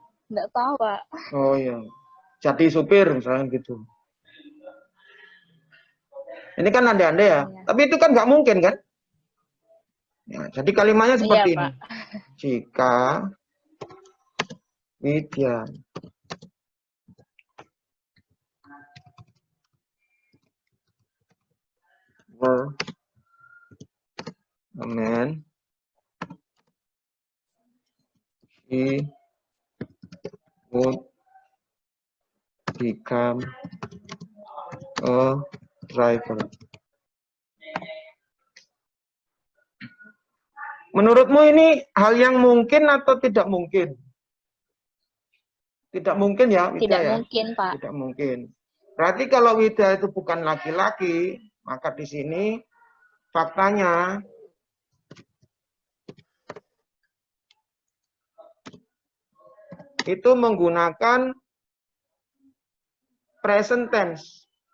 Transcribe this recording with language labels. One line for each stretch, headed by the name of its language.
Indonesian: Nggak tahu, Pak. Oh iya. jadi supir misalnya gitu. Ini kan andai-andai ya. Iya. Tapi itu kan nggak mungkin kan? Ya, jadi kalimatnya Iya, seperti ini. Pak. Jika
English: Widya were a man, he would become a driver.
Indonesian: Menurutmu ini hal yang mungkin atau tidak mungkin? Tidak mungkin ya, Widya Tidak ya? mungkin, Pak. Tidak mungkin. Berarti kalau Widya itu bukan laki-laki, maka di sini faktanya itu menggunakan present tense.